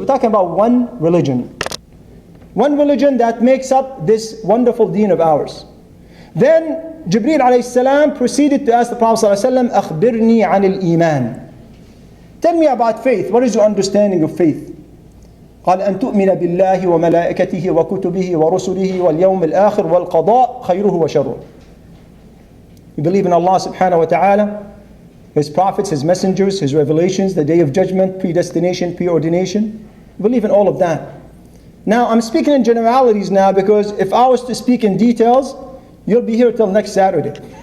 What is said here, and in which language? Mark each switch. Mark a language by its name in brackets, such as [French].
[English] We're talking about one religion. One religion that makes up this wonderful deen of ours. Then Jibreel alayhi salam proceeded to ask the Prophet sallallahu alaihi wasallam, [Arabic] "Akhbirni anil iman." [English] Tell me about faith. What is your understanding of faith? [Arabic] قال أن تؤمن بالله وملائكته وكتبه ورسله واليوم الآخر والقضاء خيره وشره. [English] You believe in Allah subhanahu wa ta'ala, His prophets, His messengers, His revelations, the day of judgment, predestination, preordination. You believe in all of that. Now I'm speaking in generalities now, because if I was to speak in details, you'll be here till next Saturday.